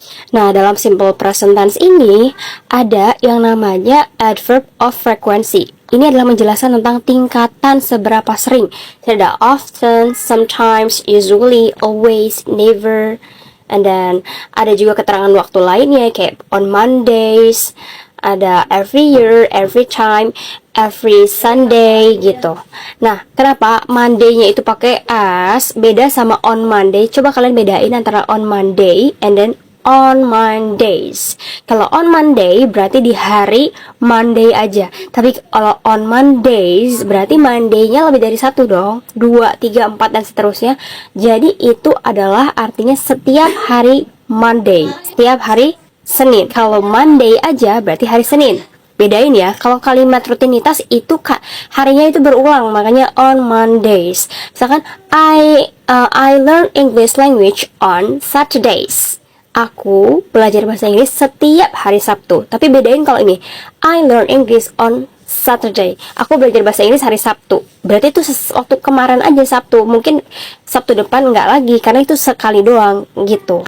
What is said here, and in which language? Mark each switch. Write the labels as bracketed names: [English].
[Indonesian] Nah, dalam simple present tense ini ada yang namanya adverb of frequency. Ini adalah menjelaskan tentang tingkatan seberapa sering. Jadi ada often, sometimes, usually, always, never. [English] And then [Indonesian] ada juga keterangan waktu lainnya kayak on Mondays, ada every year, every time, every Sunday gitu. Nah, kenapa Monday-nya itu pakai as, beda sama on Monday? Coba kalian bedain antara on Monday and then on Mondays. Kalau on Monday berarti di hari Monday aja. Tapi kalau on Mondays berarti Monday-nya lebih dari satu dong. 2, 3, 4 dan seterusnya. Jadi itu adalah artinya setiap hari Monday, setiap hari Senin. Kalau Monday aja berarti hari Senin. Bedain ya. Kalau kalimat rutinitas itu harinya itu berulang, makanya on Mondays. Misalkan [English] I learn English language on Saturdays. [Indonesian] Aku belajar bahasa Inggris setiap hari Sabtu. Tapi bedain kalau ini [English] I learn English on Saturday. [Indonesian] Aku belajar bahasa Inggris hari Sabtu. Berarti itu waktu kemarin aja Sabtu. Mungkin Sabtu depan nggak lagi, karena itu sekali doang gitu.